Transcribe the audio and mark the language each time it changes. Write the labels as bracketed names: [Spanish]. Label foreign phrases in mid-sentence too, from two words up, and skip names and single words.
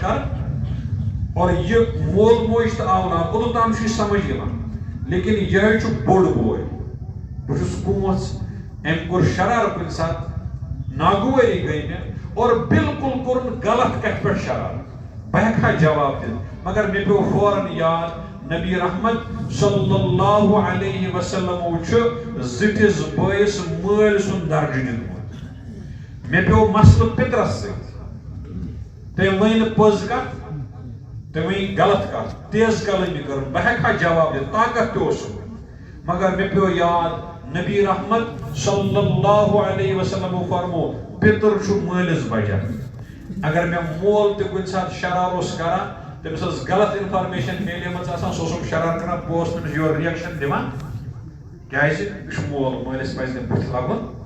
[Kashmiri] کر اور یہِ مول موج تہٕ اولاد اوٚتام چھُ یہِ سمجھ یِوان لیکن یِہوٚے چھُ بوٚڑ بوے بہٕ چھُس کونٛژ أمۍ کوٚر شرار کُنہِ ساتہٕ ناگوٲری گٔے مےٚ اور بالکل کوٚرُن غلط کتھِ پٮ۪ٹھ شرار بہٕ ہٮ۪کہٕ ہا جواب دِتھ مگر مےٚ پیوٚو فوراً یاد نبی رحمت [Arabic] صلی اللہ علیہ وسلم [Kashmiri] زٹس بٲیِس مٲلۍ سُنٛد درجہٕ دِیُتمُت مےٚ پیوٚو مسلہٕ پِترس سۭتۍ تٔمۍ ؤنۍ نہٕ پوٚز کتھ تٔمۍ ؤنۍ غلط کتھ تیز کلٲمی کٔر بہٕ ہٮ۪کہٕ ہا جواب دِتھ طاقت تہِ اوسُم مگر مےٚ پیوٚو یاد نبی رحمت [Arabic] صلی اللہ علیہ وسلم [Kashmiri] فرمو پِتر چھُ مٲلِس بجان اگر مےٚ مول تہِ کُنہِ ساتہٕ شرار اوس کران تٔمِس ٲس غلط انفارمیشن میلیمٕژ آسان سُہ اوسُم شرار کران بہٕ اوسُس تٔمِس یورٕ رِیکشن دِوان کیازِ یہِ چھُ مول مٲلِس پزِ نہٕ بُتھِ لگُن